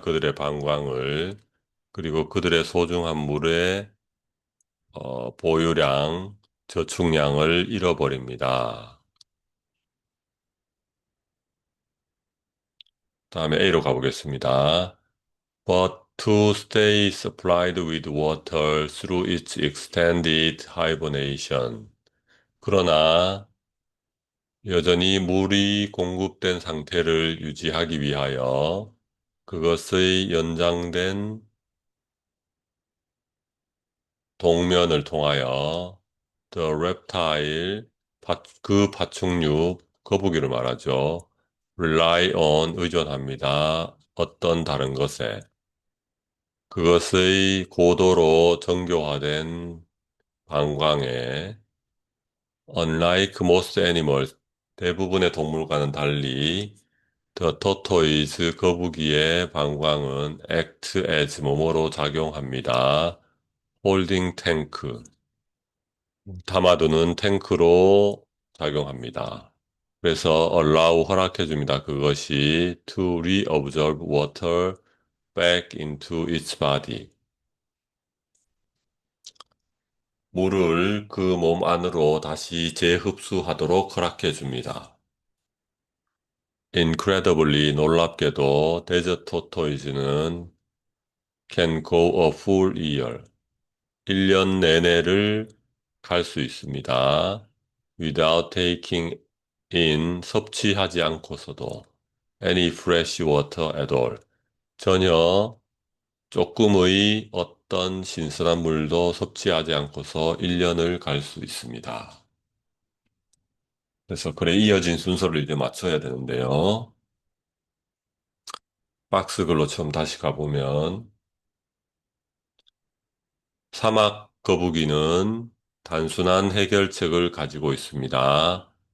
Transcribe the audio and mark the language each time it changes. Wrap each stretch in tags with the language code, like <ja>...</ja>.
<ko>그들의 방광을 그리고 그들의 소중한 물의 보유량 저축량을 잃어버립니다. 다음에 A로 가보겠습니다.</ko> <en>But to stay supplied with water through its extended hibernation.</en> <ko>그러나 여전히 물이 공급된 상태를 유지하기 위하여 그것의 연장된 동면을 통하여</ko> <en>the reptile,</en> <ko>그 파충류, 거북이를 말하죠.</ko> <en>rely on,</en> <ko>의존합니다. 어떤 다른 것에. 그것의 고도로 정교화된 방광에</ko> <en>unlike most animals,</en> <ko>대부분의 동물과는 달리</ko> <en>The tortoise,</en> <ko>거북이의 방광은</ko> <en>act as</en> <ko>뭐뭐로 작용합니다.</ko> <en>holding tank,</en> <ko>담아두는 탱크로 작용합니다. 그래서</ko> <en>allow,</en> <ko>허락해줍니다. 그것이</ko> <en>to reabsorb water back into its body.</en> <ko>물을 그 몸 안으로 다시 재흡수하도록 허락해줍니다.</ko> <en>Incredibly,</en> <ko>놀랍게도</ko> <en>desert tortoise는 can go a full year.</en> <ko>1년 내내를 갈 수 있습니다.</ko> <en>Without taking in,</en> <ko>섭취하지 않고서도</ko> <en>any fresh water at all.</en> <ko>전혀 조금의 어떤 신선한 물도 섭취하지 않고서 1년을 갈 수 있습니다. 그래서 그래 이어진 순서를 이제 맞춰야 되는데요. 박스 글로 처음 다시 가보면 사막 거북이는 단순한 해결책을 가지고 있습니다.</ko>